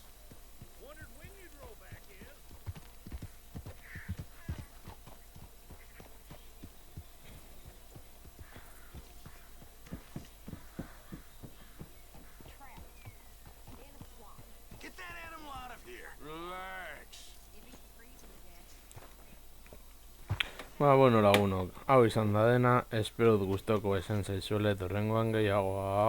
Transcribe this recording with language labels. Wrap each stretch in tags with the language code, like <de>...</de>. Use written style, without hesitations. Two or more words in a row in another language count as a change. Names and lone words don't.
<en>Wondered when you'd roll back in. Get that animal out of here. Relax.</en> <eu>Ba, bueno, lagunok, hau izan da dena, espero dut gustoko esan zaizuela etorrengoan gehiagoa.</eu>